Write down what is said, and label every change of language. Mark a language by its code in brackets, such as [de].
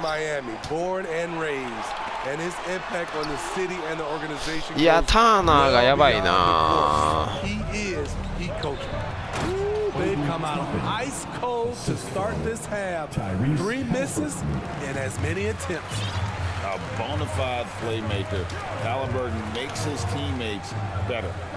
[en] Miami, born and raised, and his impact on the city and the organization. [ja] いや、ターナーがやばいな。 [en] He is Heat coaching. They've come out ice cold to start this half. 3 misses and as many attempts. A bona fide playmaker. Halliburton makes his teammates better.